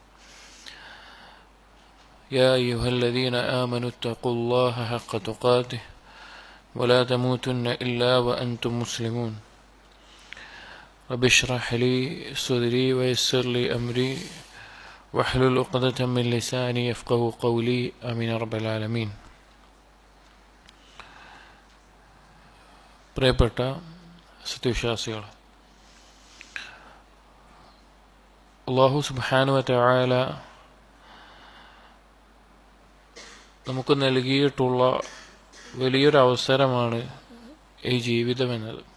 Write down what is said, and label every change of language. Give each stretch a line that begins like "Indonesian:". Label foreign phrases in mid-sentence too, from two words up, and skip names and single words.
Arabic: يا أيها الذين آمنوا اتقوا الله حق تقاته ولا تموتن إلا وأنتم مسلمون. رب اشرح لي صدري ويسر لي أمري واحلل عقدة من لساني يفقهوا قولي، آمين رب العالمين.
Malayalam: പ്രിയപ്പെട്ട സത്യവിശ്വാസികൾ, അല്ലാഹു
Arabic: سبحانه وتعالى
Malayalam: നമുക്ക് നൽകിയിട്ടുള്ള വലിയൊരു അവസരമാണ് ഈ ജീവിതം എന്നത്.